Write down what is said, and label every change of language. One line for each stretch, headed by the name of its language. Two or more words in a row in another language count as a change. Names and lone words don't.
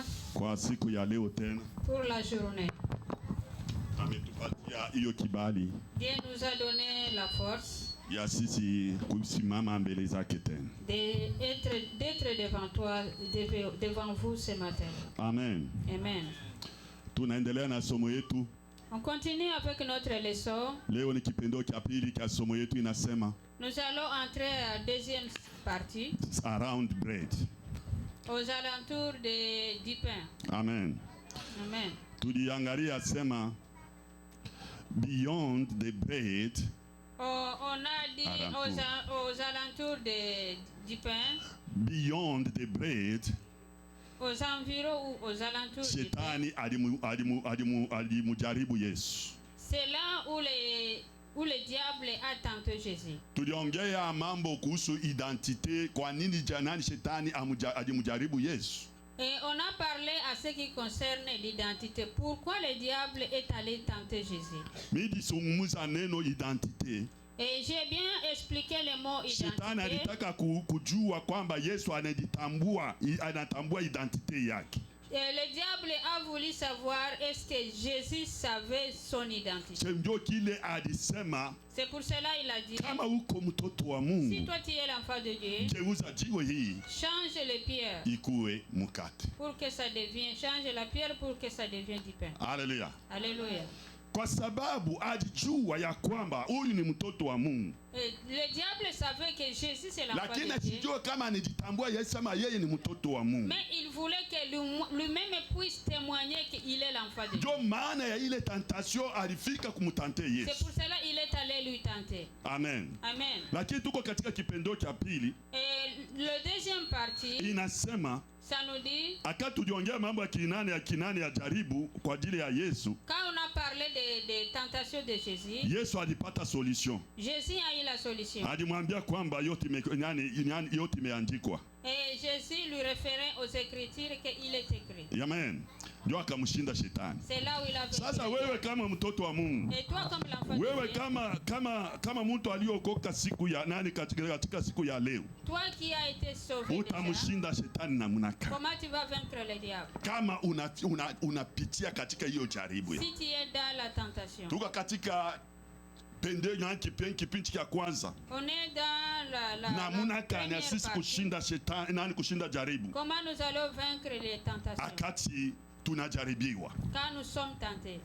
Swahili: Kwa siku ya leo tena
French: pour la journée.
Swahili: ametupatia hiyo kibali
French: Dieu nous a donné la force
Swahili: ya sisi kusimama mbele zake tena.
French: d'être devant toi, devant vous ce matin.
Swahili: Amen.
French: Amen.
Swahili: Tunaendelea na somo yetu.
French: On continue avec notre leçon.
Swahili: Leo ni kipendo cha pili cha somo yetu, inasema
French: Nous allons entrer à la deuxième partie,
English: around bread.
French: aux alentours du pain.
Swahili: Amen.
French: Amen.
Swahili: Tuliangalia sema
English: beyond the bread.
French: On a dit aux alentours du pain,
English: Beyond the bread,
French: aux environs ou aux alentours du pain.
Swahili: Shetani alimujaribu Yesu.
French: C'est là où le diable a tenté Jésus.
Swahili: Tuliongea mambo kuhusu identite, kwa nini janani Shetani alimujaribu Yesu.
French: Et on a parlé à ce qui concerne l'identité. Pourquoi le diable est allé tenter Jésus?
Swahili: Midi sungumuza neno identite.
French: Et j'ai bien expliqué le mot
Swahili: Shetani
French: identité.
Swahili: alitaka kujua kwamba Yesu anatambua identite yake.
French: Et le diable a voulu savoir est-ce que Jésus savait son identité.
Swahili: Ndio kile alisema,
French: C'est pour cela il a dit,
Swahili: kama uko mtoto wa
French: si
Swahili: Mungu,
French: toi tu es l'enfant de Dieu,
Swahili: geuza jiwe hii
French: change les pierres
Swahili: ikuwe mkate.
French: pour que ça devienne, change la pierre pour que ça devienne du pain.
Swahili: Haleluya.
French: Alléluia.
Swahili: Kwa sababu alijua ya kwamba huyu ni mtoto wa Mungu.
French: Et le diable savait que Jésus c'est l'enfant
Swahili: Lakini
French: de Dieu.
Swahili: asijue kama anajitambua Yesu kama yeye ni mtoto wa Mungu.
French: Mais il voulait que lui-même puisse témoigner qu'il est l'enfant de Dieu.
Swahili: Ndio maana ya ile tentation alifika kumtante
French: C'est
Swahili: Yesu.
French: pour cela qu'il est allé lui tenter.
Swahili: Amen.
French: Amen.
Swahili: Lakini tuko katika kipendo cha pili,
French: Et le deuxième partie,
Swahili: inasema
French: ça nous dit,
Swahili: akati tuliongea mambo ya kinani ya jaribu kwa ajili ya Yesu,
French: quand on a parlé des tentations de Jésus,
Swahili: Yesu alipata solution.
French: Jésus a eu la solution.
Swahili: Alimwambia kwamba yote imeandikwa.
French: Et Jésus lui référait aux Écritures qu'il est écrit.
Swahili: Amen. Ndio akamshinda Shetani.
French: C'est là où il a vécu.
Swahili: Sasa wewe kama mtoto wa Mungu,
French: Et toi comme l'enfant de
Swahili: wewe
French: Dieu,
Swahili: kama mtu aliokoka siku ya katika siku ya leo,
French: toi qui as été sauvé déjà,
Swahili: utamshinda Shetani namna gani?
French: comment tu vas vaincre le diable?
Swahili: Kama unapitia katika hiyo jaribu.
French: Si tu es dans la tentation.
Swahili: Tuko katika kipindi cha kwanza.
French: On est dans la
Swahili: Namuna gani
French: première
Swahili: sisi
French: partie.
Swahili: kushinda Shetani, kushinda jaribu?
French: Comment nous allons vaincre les tentations
Swahili: Akati tunajaribiwa.
French: quand nous sommes tentés?